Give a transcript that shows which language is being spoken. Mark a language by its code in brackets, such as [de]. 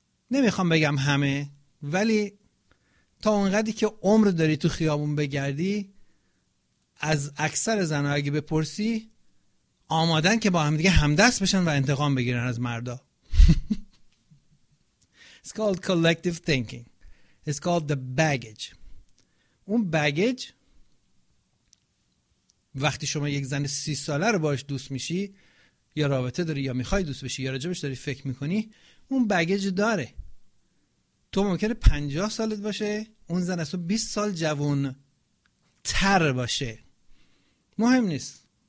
[fa] نمیخوام بگم همه، ولی تا اونقدی که عمر داری تو خیابون بگردی از اکثر زن اگه بپرسی آمادن که با هم دیگه همدست بشن و انتقام بگیرن از مردا. [en] It's called collective thinking. It's called the baggage. [fa] اون baggage وقتی شما یک زن 30 ساله رو باش دوست میشی یا رابطه داری یا میخوای دوست بشی یا راجبش داری فکر میکنی، اون baggage داره. تو ممکنه 50 سالت باشه، اون زن از تو 20 سال جوان تر باشه، مهم نیست.